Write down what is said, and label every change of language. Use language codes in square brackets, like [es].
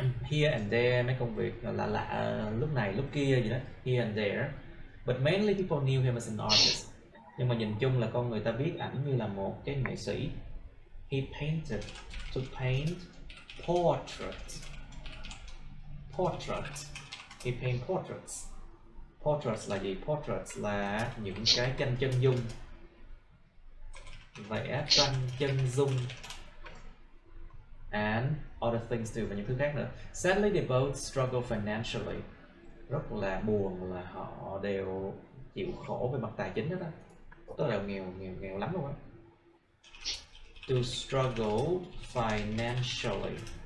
[en] Here and there, [vi] mấy công việc lạ lạ lúc này lúc kia gì đó, [en] here and there. But mainly people knew him as an artist. [vi] Nhưng mà nhìn chung là con người ta biết ảnh như là một cái nghệ sĩ. [en] He painted, to paint portraits. Portraits. He paint portraits. Portraits [vi] là gì? Portraits là những cái tranh chân dung. Vẽ tranh chân dung. [en] And other things too, [vi] và những thứ khác nữa. [en] Sadly, they both struggle financially. [vi] Rất là buồn là họ đều chịu khổ về mặt tài chính đó. Tức là nghèo lắm luôn á. [en] To struggle financially.